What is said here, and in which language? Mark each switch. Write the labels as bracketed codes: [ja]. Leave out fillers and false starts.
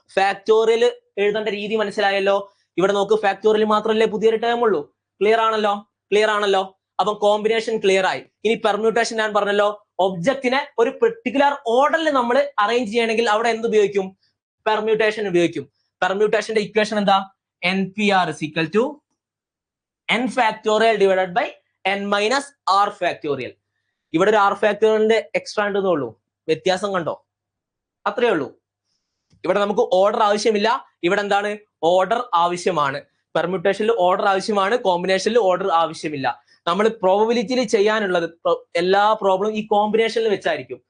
[ml] Factorial എഴുതേണ്ട രീതി മനസ്സിലായല്ലോ. ഇവിടെ നോക്ക്, ഫാക്ടോറിയൽ മാത്രമല്ലേ പുതിയൊരു ടേം ഉള്ളൂ. ക്ലിയർ ആണല്ലോ? ക്ലിയർ ആണല്ലോ. അപ്പം കോമ്പിനേഷൻ ക്ലിയർ ആയി. ഇനി പെർമ്യൂട്ടേഷൻ ഞാൻ പറഞ്ഞല്ലോ, ഒബ്ജക്റ്റിനെ ഒരു പെർട്ടിക്കുലർ ഓർഡറിൽ നമ്മൾ അറേഞ്ച് ചെയ്യണമെങ്കിൽ അവിടെ എന്ത് ഉപയോഗിക്കും? പെർമ്യൂട്ടേഷൻ ഉപയോഗിക്കും. പെർമ്യൂട്ടേഷന്റെ ഇക്വേഷൻ എന്താ? [en] NPR is equal to n factorial divided by n minus r factorial. [ml] ഇവിടെ ഒരു r ഫാക്ടോറിയലിന്റെ എക്സ്ട്രാ ഉണ്ടെന്നേ ഉള്ളൂ. വ്യത്യാസം കണ്ടോ? അത്രേ ഉള്ളൂ. ഇവിടെ നമുക്ക് ഓർഡർ ആവശ്യമില്ല. ഇവിടെ എന്താണ്? ഓർഡർ ആവശ്യമാണ്. പെർമ്യൂട്ടേഷനിൽ ഓർഡർ ആവശ്യമാണ്, കോമ്പിനേഷനിൽ ഓർഡർ ആവശ്യമില്ല. നമ്മൾ പ്രോബബിലിറ്റിയിൽ ചെയ്യാനുള്ളത് എല്ലാ പ്രോബ്ലം ഈ കോമ്പിനേഷനിൽ വെച്ചായിരിക്കും.